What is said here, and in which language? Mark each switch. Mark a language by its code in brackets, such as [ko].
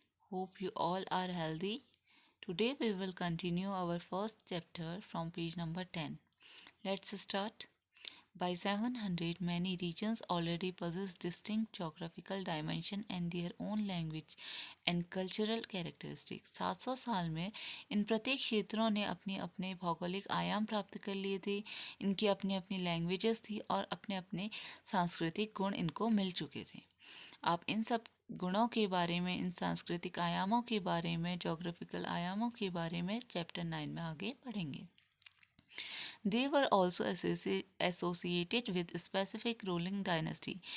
[en] Hope you all are healthy. Today we will continue our first chapter from page number 10. Let's start. By 700, many regions already possess distinct geographical dimension and their own language and cultural characteristics. [hi] 700 साल में इन प्रत्येक क्षेत्रों ने अपने अपने भौगोलिक आयाम प्राप्त कर लिए थे। इनकी अपनी अपनी लैंग्वेजेस थी और अपने अपने सांस्कृतिक गुण इनको मिल चुके थे। आप इन सब गुणों के बारे में, इन सांस्कृतिक आयामों के बारे में, जोग्राफिकल आयामों के बारे में चैप्टर 9 में आगे पढ़ेंगे। [en] They were also associated with specific ruling dynasty.